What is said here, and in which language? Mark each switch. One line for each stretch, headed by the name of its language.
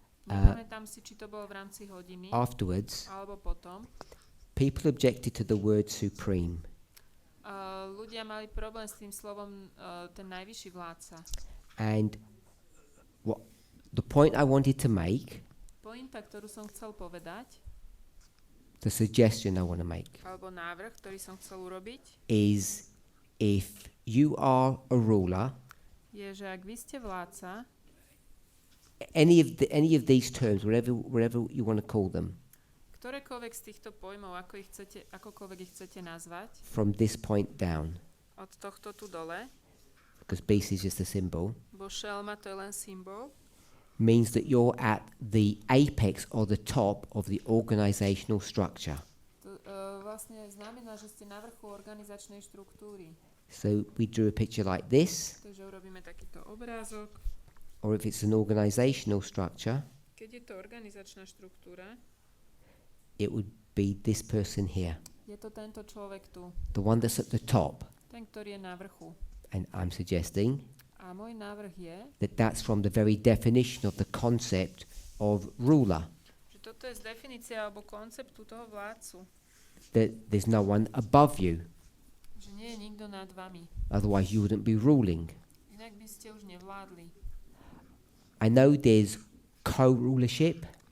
Slovak: Nepamätám si, či to bolo v rámci hodiny,
English: afterwards.
Slovak: alebo potom.
English: People objected to the word supreme.
Slovak: Ľudia mali problém s tým slovom ten najvyšší vládca.
English: And what the point I wanted to make
Slovak: pointa, ktorú som chcel povedať,
English: the suggestion I want to make,
Slovak: alebo návrh, ktorý som chcel urobiť,
English: is if you are a ruler,
Slovak: je, že ak vy ste vládca,
English: any of these terms, whatever you want to call them,
Slovak: ktorékoľvek z týchto pojmov, akokoľvek ich chcete nazvať,
English: from this point down,
Slovak: od tohto tu dole,
English: because beast is just a symbol,
Slovak: bo šelma to je len symbol,
English: means that you're at the apex or the top of the organizational structure.
Slovak: to vlastne znamená, že ste na vrchu organizačnej štruktúry.
English: So we drew a picture like this,
Slovak: Takže urobíme takýto obrázok.
English: or if it's an organizational structure,
Slovak: Keď je to organizačná štruktúra,
English: it would be this person here,
Slovak: je to tento človek tu,
English: the one that's at the top.
Slovak: ten, ktorý je na vrchu.
English: And I'm suggesting
Slovak: A môj návrh je,
English: that that's from the very definition of the concept of ruler,
Slovak: že toto je z definície alebo konceptu toho vládcu.
English: that there's no one above you,
Slovak: Že nie je nikto nad vami.
English: otherwise you wouldn't be ruling.
Slovak: Inak by ste už nevládli.
English: I know there's co-rulership